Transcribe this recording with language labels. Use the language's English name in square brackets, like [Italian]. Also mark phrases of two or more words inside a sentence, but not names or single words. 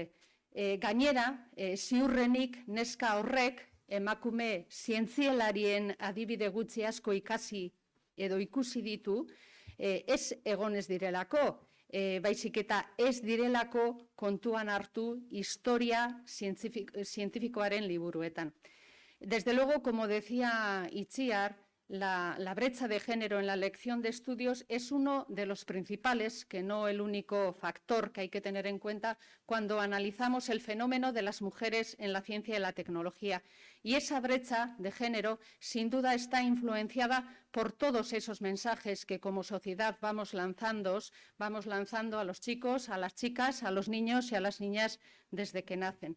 [Basque] Gainera, ziurrenik neska horrek emakume zientzielarien adibide gutxi asko ikasi edo ikusi ditu, ez egon ez direlako, baizik eta ez direlako kontuan hartu historia zientifikoaren liburuetan. [Spanish] Desde luego, como decía Itziar, la brecha de género en la elección de estudios es uno de los principales, que no el único factor que hay que tener en cuenta cuando analizamos el fenómeno de las mujeres en la ciencia y la tecnología. Y esa brecha de género, sin duda, está influenciada por todos esos mensajes que como sociedad vamos lanzando a los chicos, a las chicas, a los niños y a las niñas desde que nacen.